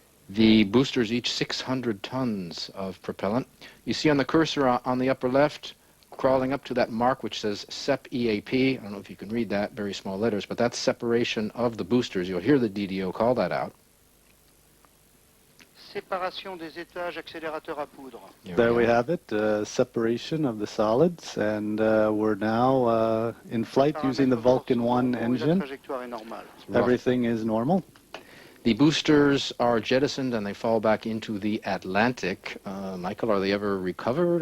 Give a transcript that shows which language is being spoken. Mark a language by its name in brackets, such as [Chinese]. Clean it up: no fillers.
[English] The boosters each 600 tons of propellant. You see on the cursor on the upper left, crawling up to that mark which says SEP EAP. I don't know if you can read that, very small letters, but that's separation of the boosters. You'll hear the DDO call that out. [French] Séparation des étages accélérateur à poudre. [English] There we have it, separation of the solids, and we're now in flight using the Vulcan 1 engine. Everything is normal. The boosters are jettisoned and they fall back into the Atlantic. Michael, are they ever recovered?